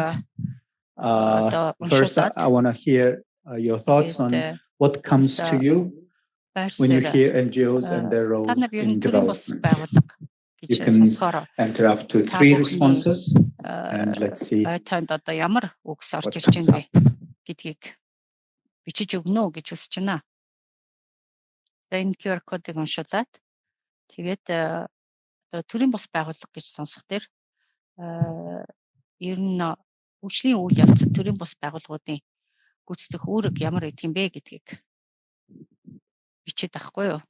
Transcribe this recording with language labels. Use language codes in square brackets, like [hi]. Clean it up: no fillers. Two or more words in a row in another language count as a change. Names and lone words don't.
[en] First, I want to hear your thoughts on what comes to you when you hear NGOs and their role in development. You can enter up to 3 responses, and let's see what comes up. [mn] Энэ QR кодыг уншуулад Тэгээд одоо төрийн бус байгууллага гэж сонсох дээр ер нь хөгжлийн үйл явцад төрийн бус байгууллагуудын гүйцэтгэх үүрэг ямар идэх юм бэ гэдгийг бичээд байхгүй юу?